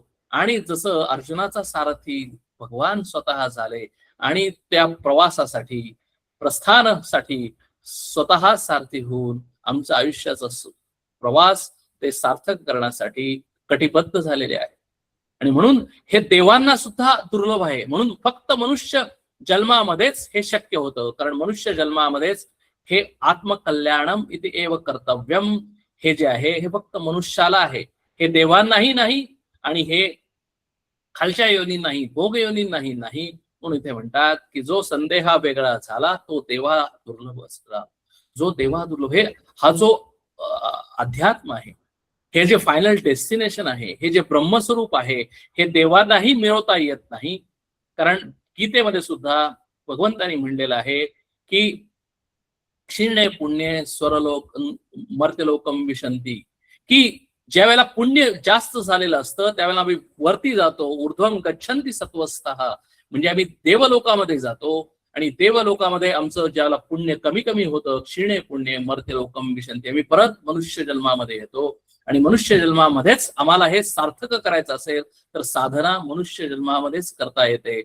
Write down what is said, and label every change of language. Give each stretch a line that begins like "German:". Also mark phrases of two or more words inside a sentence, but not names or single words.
Marathi: आणि जसं अर्जुनाचा सारथी भगवान स्वतः झाले आणि त्या प्रवासासाठी, प्रस्थानासाठी स्वतः सारथी होऊन आमच्या आयुष्याचा प्रवास ते सार्थक करण्यासाठी कटिबद्ध झालेले आहे. आणि म्हणून हे देवांना सुद्धा दुर्लभ आहे. म्हणून फक्त मनुष्य जन्मामध्येच हे शक्य होतं. कारण मनुष्य जन्मामध्येच हे
Sanskrit: आत्मकल्याणम इति एव कर्तव्यम
Marathi: हे जे आहे हे फक्त मनुष्याला आहे. हे देवांनाही नाही आणि हे खालच्या योनींनाही, भोग योनींनाही नाही. म्हणून इथे म्हणतात की जो संदेहा वेगळा झाला तो देवा दुर्लभ असला. जो देवा दुर्लभ हे हा जो अध्यात्म आहे, हे जे
English: final destination
Marathi: आहे, हे जे ब्रह्मस्वरूप आहे, हे देवांनाही मिळवता येत नाही. कारण गीतेमध्ये सुद्धा भगवंतांनी म्हणलेलं आहे की
Sanskrit: क्षीणे पुण्य स्वरलोक मर्त्यलोकम विशंती,
Marathi: की ज्या वेळेला पुण्य जास्त झालेलं असतं त्यावेळेला आम्ही वरती जातो.
Sanskrit: ऊर्ध्वं गच्छन्ति सत्वस्थः,
Marathi: म्हणजे आम्ही देवलोकामध्ये जातो. आणि देवलोकामध्ये आमचं ज्याला पुण्य कमी कमी होतं,
Sanskrit: क्षीणे पुण्य मर्त्यलोकम विशंती,
Marathi: आम्ही परत मनुष्य जन्मामध्ये येतो. आणि मनुष्य जन्मामध्येच आम्हाला हे सार्थक करायचं असेल तर साधना मनुष्य जन्मामध्येच करता येते.